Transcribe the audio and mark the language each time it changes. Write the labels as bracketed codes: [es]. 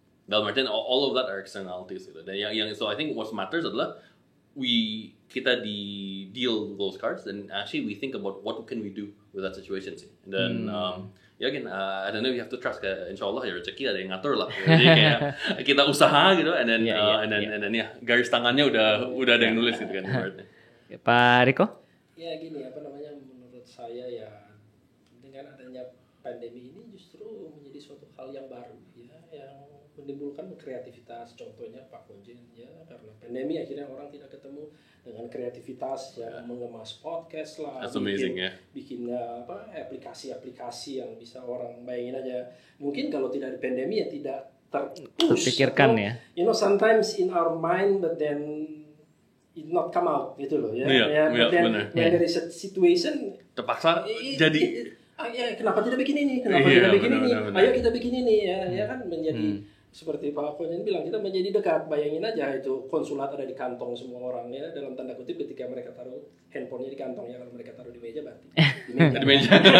[id] Dalam artian [en] all of that are externalities gitu. Dan so I think what matters adalah kita deal with those cards and actually we think about what can we do with that situation sih. [id] Dan again, [en] I don't know, you have to trust [id] kayak insyaallah ya rezeki ada yang ngatur lah. Jadi kayak kita usaha gitu and then garis tangannya udah ada yang nulis gitu kan. Pak Riko? Ya gini, menurut saya ya dengan adanya pandemi ini justru menjadi suatu hal yang baru ya, yang menimbulkan kreativitas. Contohnya Pak Konjen ya, karena pandemi akhirnya orang tidak ketemu dengan kreativitas yang mengemas podcast lah, bikin aplikasi-aplikasi yang bisa orang bayangin aja. Mungkin kalau tidak ada pandemi ya tidak terpikirkan ya. [en] Sometimes in our mind but then it not come out gitu loh ya. When there is a situation [id] terpaksa jadi kenapa tidak bikin ini? Ayo kita bikin ini ya kan menjadi seperti Pak Konjen bilang, kita menjadi dekat. Bayangin aja itu konsulat ada di kantong semua orang ya, dalam tanda kutip ketika mereka taruh handphonenya di kantong ya, kalau mereka taruh di meja berarti di meja.